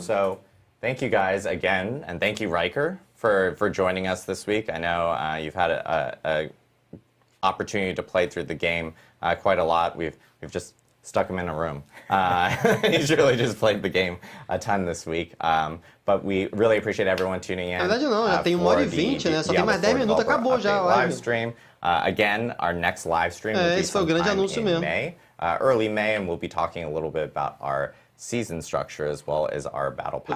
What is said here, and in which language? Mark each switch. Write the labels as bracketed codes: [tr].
[en] So thank you guys again, and thank you Riker for joining us this week. I know you've had a opportunity to play through the game quite a lot. We've just stuck him in a room. He's really just played the game a ton this week. But we really appreciate everyone tuning in. [pt] Na verdade não, já tem 1h20, né? Só tem mais 10 minutos, acabou já a live. [en] Live stream. Again, our next live stream will be [pt] esse foi o grande anúncio [en] in [pt] mesmo. [en] May, early May, and we'll be talking a little bit about our season structure as well as our battle pass.